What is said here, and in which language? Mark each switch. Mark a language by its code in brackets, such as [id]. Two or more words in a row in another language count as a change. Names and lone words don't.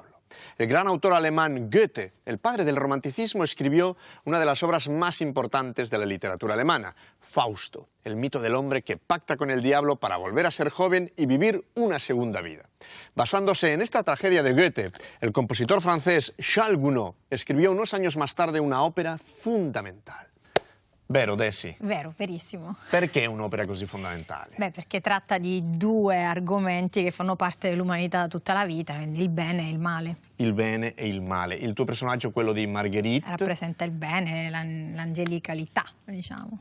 [es] El gran autor alemán Goethe, el padre del romanticismo, escribió una de las obras más importantes de la literatura alemana, Fausto, el mito del hombre que pacta con el diablo para volver a ser joven y vivir una segunda vida. Basándose en esta tragedia de Goethe, el compositor francés Charles Gounod escribió unos años más tarde una ópera fundamental. [it] Vero, Desi? Vero, verissimo. Perché un'opera così fondamentale? Beh, perché tratta di due argomenti che fanno parte dell'umanità da tutta la vita, quindi il bene e il male. Il bene e il male. Il tuo personaggio, quello di Marguerite, rappresenta il bene, l'angelicalità, diciamo.